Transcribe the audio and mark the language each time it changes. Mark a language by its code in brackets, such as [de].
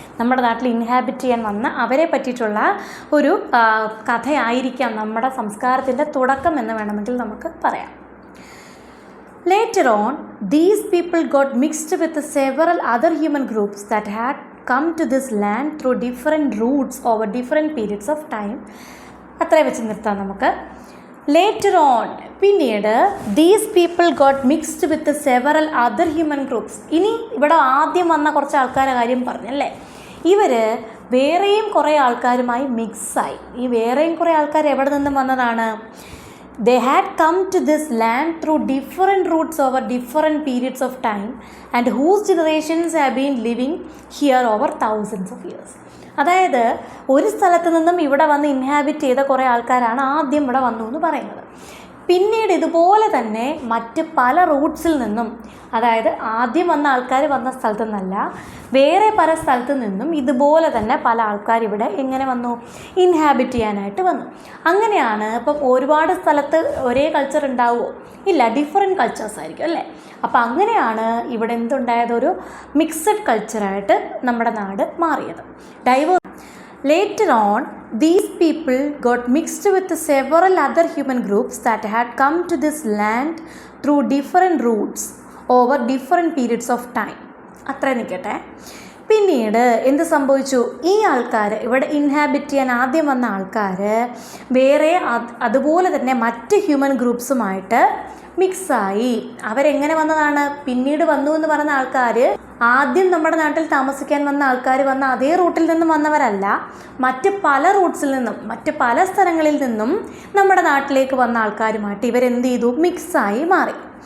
[ml] നമ്മുടെ നാട്ടിൽ ഇൻഹാബിറ്റ് ചെയ്യാൻ വന്ന അവരെ പറ്റിയിട്ടുള്ള ഒരു കഥയായിരിക്കാം നമ്മുടെ സംസ്കാരത്തിൻ്റെ തുടക്കം എന്ന് വേണമെങ്കിൽ നമുക്ക് പറയാം. [en] Later on, these people got mixed with several other human groups that had come to this land through different routes over different periods of time. [ml] അത്രയും വെച്ച് നിർത്താം നമുക്ക്. [en] Later on, പിന്നീട് these people got mixed with several other human groups. [ml] ഇനി ഇവിടെ ആദ്യം വന്ന കുറച്ച് ആൾക്കാരുടെ കാര്യം പറഞ്ഞല്ലേ. ഇവർ വേറെയും കുറേ ആൾക്കാരുമായി മിക്സായി. ഈ വേറെയും കുറേ ആൾക്കാർ എവിടെ നിന്നും വന്നതാണ്? [en] They had come to this land through different routes over different periods of time and whose generations have been living here over thousands of years. [ml] അതായത് ഒരു സ്ഥലത്ത് നിന്നും ഇവിടെ വന്ന് ഇൻഹാബിറ്റ് ചെയ്ത കുറേ ആൾക്കാരാണ് ആദ്യം ഇവിടെ വന്നു എന്ന് പറയുന്നത്. പിന്നീട് ഇതുപോലെ തന്നെ മറ്റ് പല റൂട്ട്സിൽ നിന്നും, അതായത് ആദ്യം വന്ന ആൾക്കാർ വന്ന സ്ഥലത്തു നിന്നല്ല, വേറെ പല സ്ഥലത്തു നിന്നും ഇതുപോലെ തന്നെ പല ആൾക്കാർ ഇവിടെ എങ്ങനെ വന്നു? ഇൻഹാബിറ്റ് ചെയ്യാനായിട്ട് വന്നു. അങ്ങനെയാണ്. ഇപ്പം ഒരുപാട് സ്ഥലത്ത് ഒരേ കൾച്ചർ ഉണ്ടാവുമോ? ഇല്ല, ഡിഫറെൻറ്റ് കൾച്ചേഴ്സ് ആയിരിക്കും അല്ലേ. അപ്പോൾ അങ്ങനെയാണ് ഇവിടെ എന്തുണ്ടായത്? ഒരു മിക്സഡ് കൾച്ചറായിട്ട് നമ്മുടെ നാട് മാറിയത്. [en] Later on, these people got mixed with several other human groups that had come to this land through different routes over different periods of time. [ml] അത്ര നിൽക്കട്ടെ. പിന്നീട് എന്ത് സംഭവിച്ചു? ഈ ആൾക്കാർ ഇവിടെ ഇൻഹാബിറ്റ് ചെയ്യാൻ ആദ്യം വന്ന ആൾക്കാർ വേറെ അതുപോലെ തന്നെ മറ്റ് ഹ്യൂമൻ ഗ്രൂപ്പ്സുമായിട്ട് മിക്സായി. അവരെങ്ങനെ വന്നതാണ്? പിന്നീട് വന്നു എന്ന് പറയുന്ന ആൾക്കാർ ആദ്യം നമ്മുടെ നാട്ടിൽ താമസിക്കാൻ വന്ന ആൾക്കാർ വന്ന അതേ റൂട്ടിൽ നിന്നും വന്നവരല്ല, മറ്റ് പല റൂട്ട്സിൽ നിന്നും മറ്റ് പല സ്ഥലങ്ങളിൽ നിന്നും നമ്മുടെ നാട്ടിലേക്ക് വന്ന ആൾക്കാരുമായിട്ട് ഇവരെന്ത് ചെയ്തു? മിക്സായി മാറി.